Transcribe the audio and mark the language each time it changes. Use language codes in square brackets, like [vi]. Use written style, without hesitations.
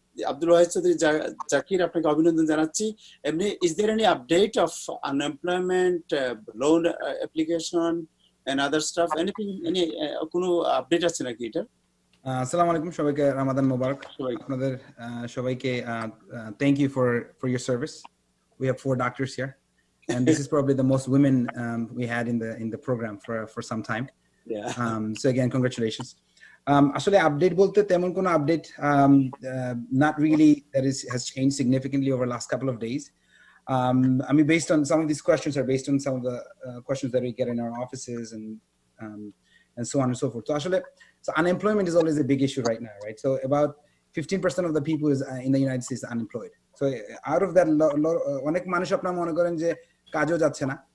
[bn] আব্দুল ওয়াহিদ চৌধুরী জাকির, আপনাকে অভিনন্দন জানাচ্ছি। [en] এমনি, is there any update of unemployment, loan application and other stuff? [bn] Anything, কোনো আপডেট আছে নাকি এটা? আসসালামু আলাইকুম, সবাইকে রমাদান মোবারক। আপনাদের সবাইকে [en] thank you for your service. We have 4 doctors here, and this is probably the most women we had in the program for some time. Yeah. So again, congratulations. [bn] আসলে আপডেট বলতে তেমন কোনো update [en] not really that has changed significantly over the last couple of days. I mean, based on some of these questions are based on some of the questions that we get in our offices and so on and so forth. So unemployment is always a big issue right now, right? So about 15% of the people is in the United States unemployed. So out of that, [bn] অনেক মানুষ আপনারা মনে করেন যে কাজও যাচ্ছে না.